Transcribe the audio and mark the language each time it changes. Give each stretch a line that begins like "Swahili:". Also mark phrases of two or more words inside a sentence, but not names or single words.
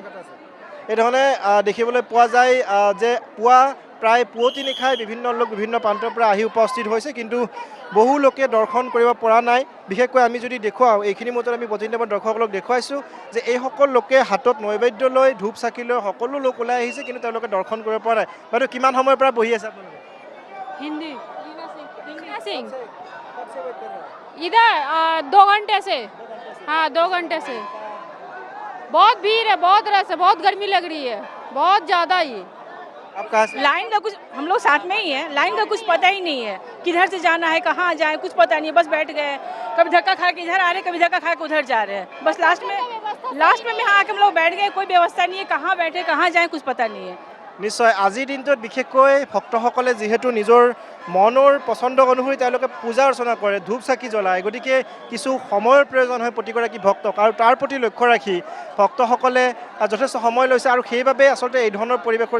Assamese: এই ধৰণে দেখিবলৈ পোৱা যায় যে পুৱা প্ৰায় পুৱতি নিশাই বিভিন্ন লোক বিভিন্ন প্ৰান্তৰ পৰা আহি উপস্থিত হৈছে কিন্তু বহু লোকে দৰ্শন কৰিব পৰা নাই বিশেষকৈ আমি যদি দেখুৱাওঁ এইখিনি মুহূৰ্তত আমি বৈষ্ণৱ দৰ্শকসকলক দেখুৱাইছোঁ যে এইসকল লোকে হাতত নৈবেদ্য লৈ ধূপ চাকি লৈ সকলো লোক ওলাই আহিছে কিন্তু তেওঁলোকে দৰ্শন কৰিব পৰা নাই বাইদেউ কিমান সময়ৰ পৰা বহি আছে আপোনালোকে
Hindi: हिंदी सिंह इधर 2 घंटे से हाँ 2 घंटे से बहुत भीड़ है बहुत रस है बहुत गर्मी लग रही है बहुत ज़्यादा ही आप कहाँ से लाइन का कुछ हम लोग साथ में ही है लाइन का कुछ पता ही नहीं है किधर से जाना है कहाँ जाए कुछ पता नहीं बस बैठ गए कभी धक्का खा के इधर आ रहे कभी धक्का खा के उधर जा रहे हैं बस लास्ट में भी हाँ हम लोग बैठ गए कोई व्यवस्था नहीं है कहाँ बैठे कहाँ जाए कुछ पता नहीं है
Assamese: নিশ্চয় আজিৰ দিনটোত বিশেষকৈ ভক্তসকলে যিহেতু নিজৰ মনৰ পচন্দ অনুসৰি তেওঁলোকে পূজা অৰ্চনা কৰে ধূপ চাকি জ্বলায় গতিকে কিছু সময়ৰ প্ৰয়োজন হয় প্ৰতিগৰাকী ভক্তক আৰু তাৰ প্ৰতি লক্ষ্য ৰাখি ভক্তসকলে যথেষ্ট সময় লৈছে আৰু সেইবাবে আচলতে এই ধৰণৰ পৰিৱেশৰ